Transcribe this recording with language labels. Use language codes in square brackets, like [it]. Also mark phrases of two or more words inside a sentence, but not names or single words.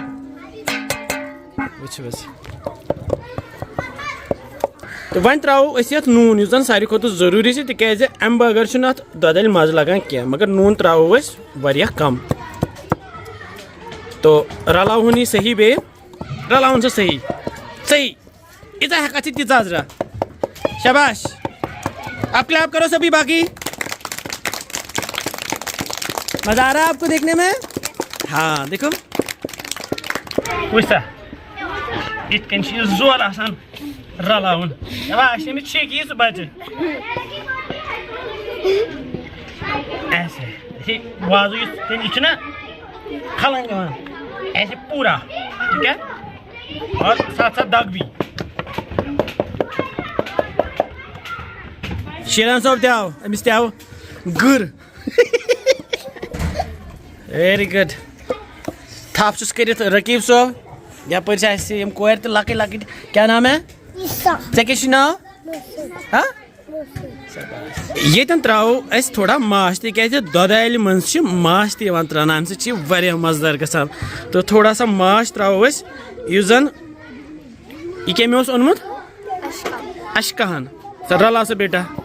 [ks] وٕچھِو حظ تہٕ وۄنۍ ترٛاوو أسۍ یَتھ نوٗن یُس زَن ساروی کھۄتہٕ ضروٗری چھِ تِکیٛازِ اَمہِ بغٲر چھُنہٕ اَتھ دۄدٕ اَلہِ مَزٕ لگان کینٛہہ مگر نوٗن ترٛاوو أسۍ واریاہ کَم تو رلاوہون یہِ صحیح بیٚیہِ رلاوُن سا صحیح ییٖژاہ ہٮ۪کَتھ چھِ تیٖژاہ عذرا شاباش [ur] اب کلیپ کرو سبھی باقی مزہ آ رہا ہے آپ کو دیکھنے میں ہاں دیکھو [ks] وٕچھ سا یِتھ کٔنۍ چھِ یہِ زور آسان رلاوُن شاباش أمِس چھِکھ یی سُہ بَچہِ ایسے یہِ وازٕ یُس یہِ چھُنہ کھلن یِوان [ur] ایسے پوٗرا ٹھیٖک ہے اور ساتھ ساتھ دگ بھی [ks] شیران صٲب تہِ آو أمِس تہِ آو گٕر [en] very good [ks] تھپھ چھُس کٔرِتھ رقیٖب صٲب یَپٲرۍ چھِ اَسہِ یِم کورِ تہِ لۄکٕٹۍ لۄکٕٹۍ [ur] کیٛاہ نام ہے [ks] ژےٚ کیٛاہ چھُے ناو ییٚتٮ۪ن ترٛاوو أسۍ تھوڑا ماچھ تِکیٛازِ دۄدٕ اَلہِ منٛز چھِ ماچھ تہِ یِوان ترٛاونہٕ اَمہِ سۭتۍ چھِ یہِ واریاہ مَزٕدار گژھان تہٕ [ur] تھوڑا سا [ks] ماچھ ترٛاوو أسۍ یُس زَن یہِ کٔمۍ اوس اوٚنمُت اشکاہن سا رلاو سا بیٹا